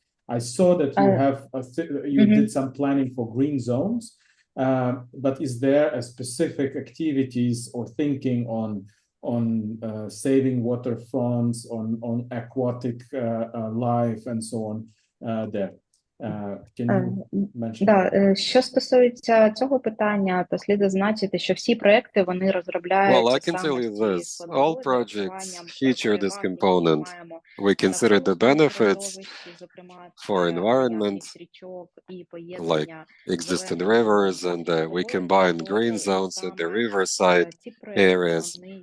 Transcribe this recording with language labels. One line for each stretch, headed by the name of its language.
English: I saw that you have you did some planning for green zones, but is there a specific activities or thinking on saving waterfronts, on aquatic life and so on there? Can you mention?
Ukrainian: Да, що стосується цього питання, то слід зазначити, що всі проекти вони розробляються.
English: Well, I can tell you this. All projects feature this component. We consider the benefits for environment, like existing rivers, and we combine green zones at the riverside areas.